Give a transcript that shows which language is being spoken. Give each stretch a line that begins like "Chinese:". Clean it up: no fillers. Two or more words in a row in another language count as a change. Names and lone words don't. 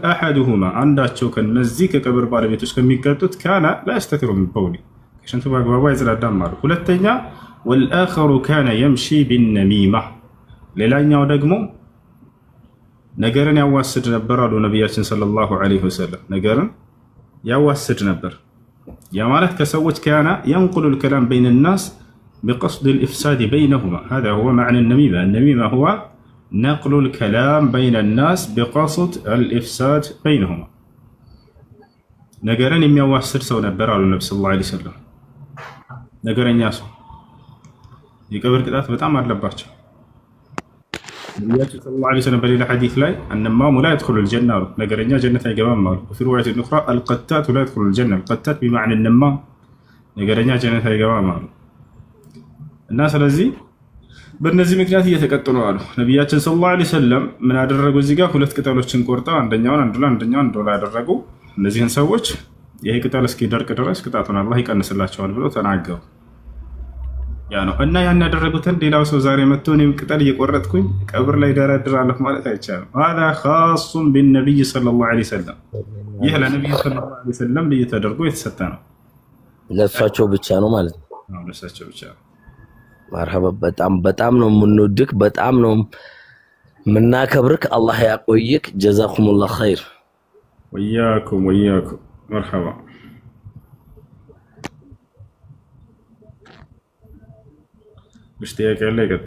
Amharic: አሐዱሁማ አንዳቸው ከነዚህ ከቀብር ባለቤቶች ከሚቀጡት
Arabic: كان لا يستتر من بوله
Amharic: ሽንቱ በአግባቡ አይጸዳዳም አሉ። ሁለተኛ
Arabic: والآخر كان يمشي بالنميمة
Amharic: ሌላኛው ደግሞ ነገርን ያዋስድ ነበር አሉ ነቢያችን
Arabic: صلى الله عليه وسلم።
Amharic: ነገርን ያዋስድ ነበር። ያ ማለት ከሰዎች
Arabic: كان ينقل الكلام بين الناس بقصد الإفساد بينهما هذا هو معنى النميمة. النميمة هو نقل الكلام بين الناس بقصد الإفساد بينهما.
Amharic: ነገርን የሚያዋስድ ሰው ነበር አሉ ነብዩ
Arabic: صلى الله عليه وسلم።
Amharic: ነገረኛ ሰው የቀብር ቅጣት በጣም አለባቸው። ነቢያችን
Arabic: صلى الله عليه وسلم
Amharic: በሌላ ሐዲስ ላይ
Arabic: النمام لا يدخل الجنة
Amharic: አሉ። ነገረኛ ጀነት አይገባም አሉ።
Arabic: وفي رواية أخرى القتات لا يدخل الجنة القتات بمعنى النمام
Amharic: ነገረኛ ጀነት አይገባም አሉ። እና ስለዚህ በእነዚህ ምክንያት እየተቀጡ ነው አሉ ነቢያችን
Arabic: صلى الله عليه وسلم።
Amharic: ምን አደረጉ? እዚህ ጋር 2 ቅጠሎችን ቆርጠው አንደኛውን አንዱ ላይ አንደኛውን አንዱ ላይ አደረጉ። እነዚህን ሰዎች ይሄ ቅጠል እስኪደርቅ ድረስ ቅጣቱን አላህ ይቀንስላቸዋል ብለው ተናገሩ። ያ ነው እና ያን ያደረጉትን ሌላው ሰው ዛሬ መጥቶ እኔም ቅጠል እየቆረጥኩኝ ቀብር ላይ ደረድራለሁ ማለት አይቻልም።
Arabic: هذا خاص بالنبي صلى الله عليه وسلم
Amharic: ይህ ለነብዩ
Arabic: صلى الله عليه وسلم
Amharic: ልዩ ተደርጎ የተሰጠ ነው። ለእሳቸው ብቻ ነው ማለት ነው። አዎ ለእሳቸው ብቻ ነው። መርሐባ በጣም ነው የምንወድክ፣ በጣም ነው የምናከብርክ። አላህ ያቆይክ።
Arabic: جزاكم الله خير።
Amharic: ወያኩም መርሐባ። ጥያቄ ያለ ይቀጥል።